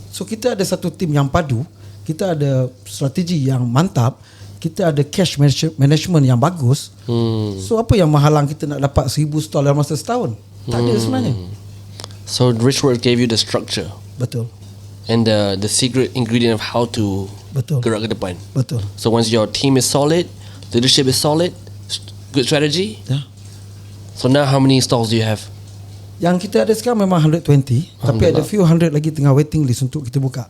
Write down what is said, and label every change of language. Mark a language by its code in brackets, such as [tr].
[ms] So kita ada satu tim yang padu, kita ada strategi yang mantap, kita ada cash management yang bagus. So apa yang menghalang kita nak dapat 1,000 stall dalam masa setahun? Tak ada sebenarnya. [en] So Richwork gave you the structure. [ms] Betul. [en] And the secret ingredient of how to [ms] gerak ke depan. Betul. [en] So once your team is solid, leadership is solid, good strategy. Yeah. So now how many stalls do you have? [ms] Yang kita ada sekarang memang 120, tapi ada [en] few hundred [ms] lagi tengah [en] waiting list [ms] untuk kita buka.